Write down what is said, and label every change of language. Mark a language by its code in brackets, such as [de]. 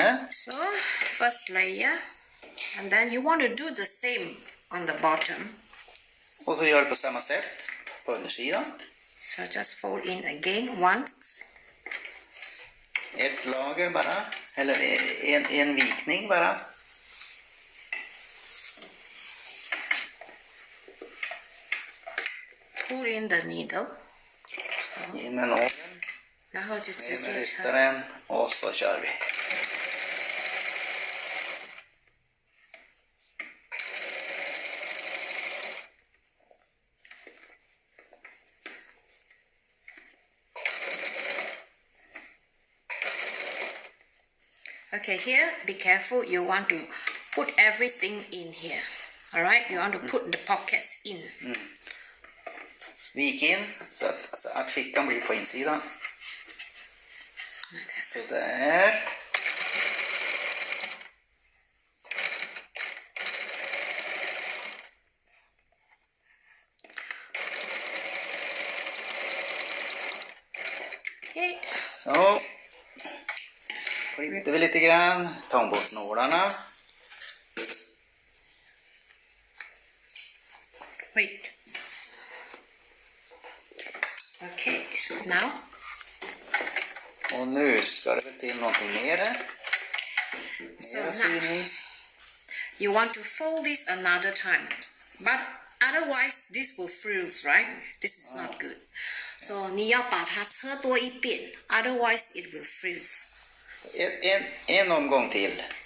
[en] So, first layer, and then you want to do the same on the bottom. [sv] Och så gör du på samma sätt på undersidan. [en] So just fold in again once. [sv] Ett lager bara, eller en vikning bara. [en] Pull in the needle. So, [sv] In med nålen, [en] now just [sv] ner med ryttaren, och så kör vi. [en] okay, here, be careful. You want to put everything in here. All right, you want to put the pockets in. [sv] Vik in så att fickan blir på insidan. Så där. [en] Okay. [sv] Så. Klipper vi lite grann, tar bort nålarna. [en] Wait. Okay, now. [sv] Och nu ska det väl till någonting mer. [en] So [sv] Mera [en] now, [sv] syning. [en] you want to fold this another time, but otherwise this will frizz, right? This is not good. [zh] So 你要把它车多一遍 [en] otherwise it will frizz. [sv] En omgång till.